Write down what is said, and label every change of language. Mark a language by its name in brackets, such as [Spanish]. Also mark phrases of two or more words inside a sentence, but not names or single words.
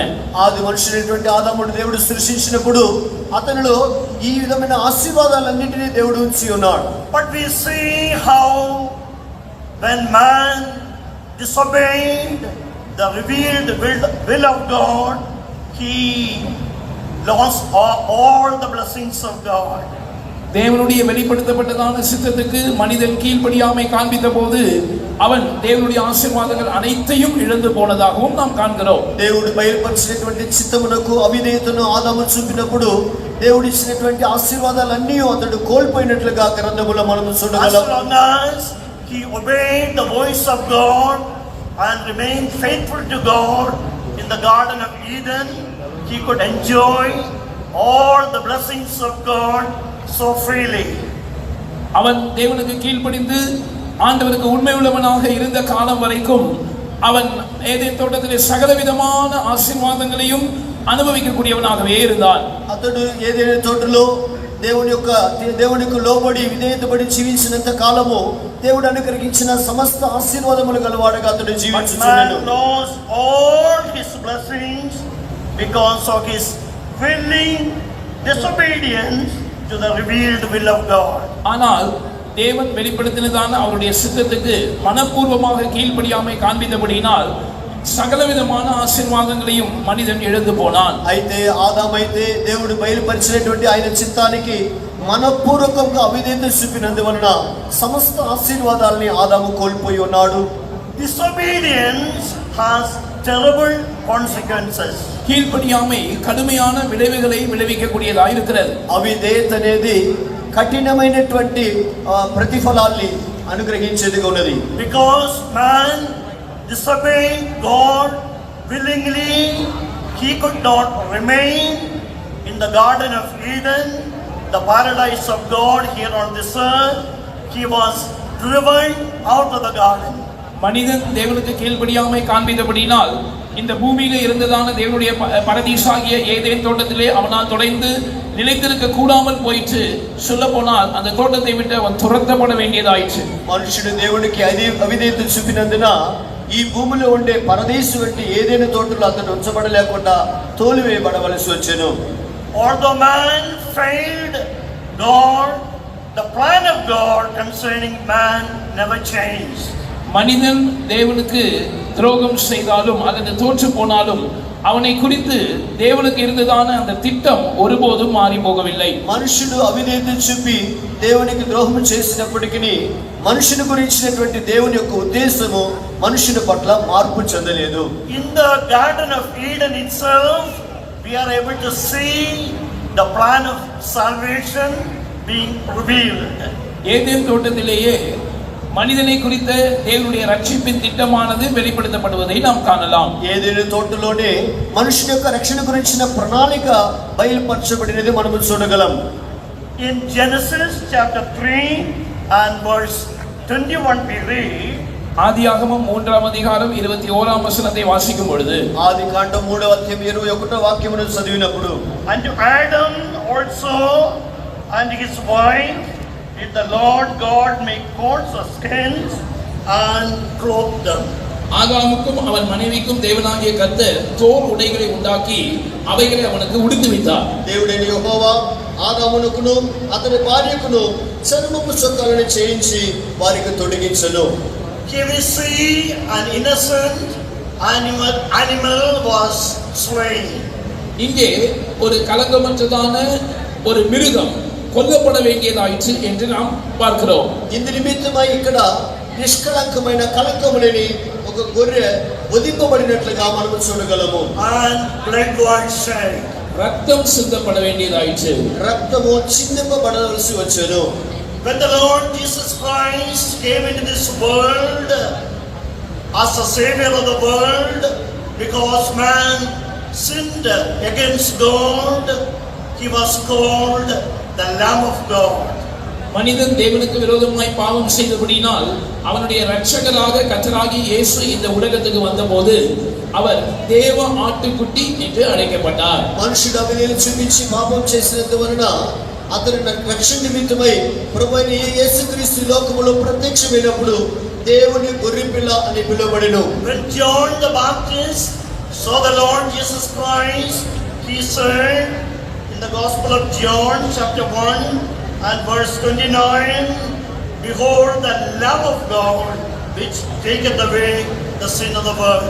[Telugu] ఆది మనుషుడైనటువంటి ఆదామును దేవుడు సృష్టించినప్పుడు అతనిలో ఈ విధమైన ఆశీర్వాదాలన్నింటినీ దేవుడు ఉంచి ఉన్నాడు. [English] But we see how when man disobeyed the revealed will of God, he lost all the blessings of God. [Tamil] தேவனுடைய வெளிப்படுத்தப்பட்டதான சித்தத்துக்கு மனிதன் கீழ்ப்படியாமை காண்பித்த போது அவன் தேவனுடைய ஆசீர்வாதங்கள் அனைத்தையும் இழந்து போனதாகவும் நாம் காண்கிறோம். [Telugu] దేవుడు బయలుపరిచినటువంటి చిత్తమునకు అవిధేయతను ఆదాము చూపినప్పుడు దేవుడు ఇచ్చినటువంటి ఆశీర్వాదాలన్నీ అతడు కోల్పోయినట్లుగా గ్రంథములో మనం [English] As [Telugu] చూడగలం. [English] long as he obeyed the voice of God and remained faithful to God in the Garden of Eden, he could enjoy all the blessings of God so freely. [Tamil] அவன் தேவனுக்கு கீழ்ப்படிந்து ஆண்டவருக்கு உண்மை உள்ளவனாக இருந்த காலம் வரைக்கும் அவன் ஏதேன் தோட்டத்திலே சகலவிதமான ஆசீர்வாதங்களையும் అనుభవించக்கூடியவனாகவே இருந்தான். [Telugu] అతడు ఏదైనా తోటలో దేవునికి లోబడి విధేయతపడి జీవించినంత కాలము దేవుడు అనుగ్రహించిన సమస్త ఆశీర్వాదములు గలవాడుగా అతడు జీవించుచున్నాడు. [English] Man lost all his blessings because of his willing disobedience to the revealed will of God. [Tamil] ஆனால் தேவன் வெளிப்படுத்தினதான அவருடைய சித்தத்துக்கு மனப்பூர்வமாக கீழ்ப்படியாமை காண்பித்தபடியினால் சகலவிதமான ஆசீர்வாதங்களையும் மனிதன் இழந்து போனான். [Telugu] అయితే ఆదామైతే దేవుడు బయలుపరిచినటువంటి ఆయన చిత్తానికి మనపూర్వకంగా అవిధేయత చూపినందువలన సమస్త ఆశీర్వాదాలని ఆదాము కోల్పోయి ఉన్నాడు. [English] Disobedience has terrible consequences. [Tamil] கீழ்ப்படியாமை கடுமையான விளைவுகளை விளைவிக்கக்கூடியதாக இருக்கிறது. [Telugu] అవిధేయత అనేది కఠినమైనటువంటి ప్రతిఫలాల్ని అనుగ్రహించేదిగా ఉన్నది. [English] Because man disobeyed God willingly, he could not remain in the Garden of Eden, the paradise of God here on this earth. He was driven out of the garden. [Tamil] மனிதன் தேவனுக்கு கீழ்ப்படியாமை காண்பித்தபடியினால் இந்த பூமியில இருந்ததான தேவனுடைய பரதீசாகிய ஏதேன் தோட்டத்திலே அவனால் தொடர்ந்து நிலைத்திருக்க கூடாமல் போயிற்று. சொல்ல போனால் அந்த தோட்டத்தை விட்டு அவன் துரத்தப்பட வேண்டியதாயிற்று. [Telugu] మనుషుడు దేవునికి అవిధేయత చూపినందున ఈ భూమిలో ఉండే పరదేశు వంటి ఏదైనా తోటలో అతను ఉంచబడలేకుండా తోలివేయబడవలసి వచ్చెను. [English] Although man failed God, the plan of God concerning man never changed. [Tamil] மனிதன் தேவனுக்கு துரோகம் செய்தாலும் அல்லது தோற்று போனாலும் அவனை குறித்து தேவனுக்கு இருந்ததான அந்த திட்டம் ஒருபோதும் மாறி போகவில்லை. [Telugu] మనుషుడు అవిధేయత చూపి దేవునికి ద్రోహం చేసినప్పటికీ మనుషుని గురించినటువంటి దేవుని యొక్క ఉద్దేశము మనుషుని పట్ల మార్పు చెందలేదు. [English] In the Garden of Eden itself, we are able to see the plan of salvation being revealed. [Tamil] ஏதேன் தோட்டத்திலேயே மனிதனை குறித்த தேவனுடைய ரட்சிப்பின் திட்டமானது வெளிப்படுத்தப்படுவதை நாம் காணலாம். [Telugu] ఏదైనా తోటలోనే మనుషుని యొక్క రక్షణ గురించిన ప్రణాళిక బయలుపరచబడినది మనం చూడగలం. [English] In Genesis chapter 3 and verse 21 we read, [Tamil] ஆதியாகமம் 3ஆம் அதிகாரம் 21ஆம் வசனத்தை வாசிக்கும் பொழுது, [Telugu] ఆదికాండం 3వ అధ్యాయం 21వ వాక్యమును చదివినప్పుడు, [English] and to Adam also and his wife did the Lord God make coats of skins and clothe them. [Tamil] ஆதாமுக்கும் அவன் மனைவிக்கும் தேவனாகிய கர்த்தர் தோல் உடைகளை உண்டாக்கி அவைகளை அவனுக்கு உடுத்துவித்தார். [Telugu] దేవుడైన యెహోవా ఆదామునకును అతని భార్యకును చర్మపు చొక్కాలను చేయించి వారికి తొడిగించెను. [English] Here we see an innocent animal was slain. [Tamil] இங்கே ஒரு கலங்கமற்றதான ஒரு மிருகம் கொல்லப்பட வேண்டியதாயிற்று என்று நாம் பார்க்கிறோம். [Telugu] ఇందు నిమిత్తమై ఇక్కడ నిష్కళంకమైన కళంకము లేని ఒక గొర్రె వధింపబడినట్లుగా మనం చూడగలము. [English] And blood was shed. [Tamil] ரத்தம் சிந்தப்பட வேண்டியதாயிற்று. [Telugu] రక్తము చిందింపబడవలసి వచ్చెను. [English] When the Lord Jesus Christ came into this world as the Savior of the world, because man sinned against God, he was called the Lamb of God. [Tamil] மனிதன் தேவனுக்கு விரோதமாய் பாவம் செய்தபடியினால் அவனுடைய இரட்சகராக கர்த்தராகிய இயேசு இந்த உலகத்துக்கு வந்தபோது அவர் தேவ ஆட்டுக்குட்டி என்று அழைக்கப்பட்டார். [Telugu] మనుషుడు అవిధేయత చూపించి పాపం చేసినందువలన అతని రక్షణ నిమిత్తమై ప్రభువైన యేసుక్రీస్తు లోకములో ప్రత్యక్షమైనప్పుడు దేవుని గొర్రెపిల్ల అని పిలువబడెను. [English] When John the Baptist saw the Lord Jesus Christ, he said in the Gospel of John chapter 1 and verse 29, behold the Lamb of God which taketh away the sin of the world.